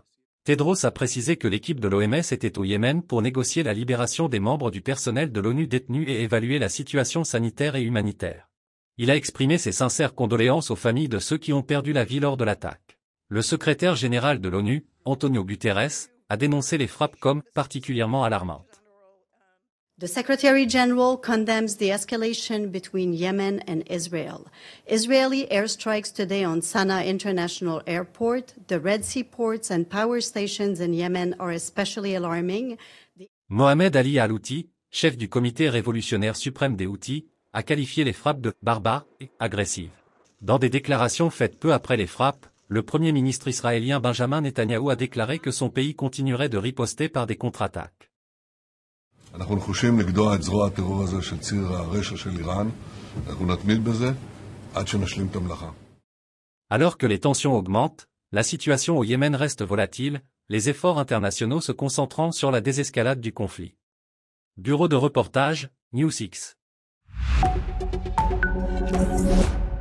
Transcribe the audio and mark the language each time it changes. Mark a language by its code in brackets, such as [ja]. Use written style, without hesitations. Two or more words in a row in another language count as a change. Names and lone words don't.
[fr] Tedros a précisé que l'équipe de l'OMS était au Yémen pour négocier la libération des membres du personnel de l'ONU détenus et évaluer la situation sanitaire et humanitaire. Il a exprimé ses sincères condoléances aux familles de ceux qui ont perdu la vie lors de l'attaque. Le secrétaire général de l'ONU, Antonio Guterres, a dénoncé les frappes comme particulièrement alarmantes. [en] The Secretary General condemns the escalation between Yemen and Israel. Israeli airstrikes today on Sana'a International Airport, the Red Sea ports and power stations in Yemen are especially alarming. [fr] Mohamed Ali al-Houthi, chef du comité révolutionnaire suprême des Houthis, a qualifié les frappes de « barbares » et « agressives ». Dans des déclarations faites peu après les frappes, le Premier ministre israélien Benjamin Netanyahou a déclaré que son pays continuerait de riposter par des contre-attaques. [he] אנחנו נחושים לגדוע את זרוע הטרור הזה של ציר הרשע של איראן. אנחנו נתמיד בזה עד שנשלים את המלאכה. [fr] Alors que les tensions augmentent, la situation au Yémen reste volatile, les efforts internationaux se concentrant sur la désescalade du conflit. Bureau de reportage, News 6.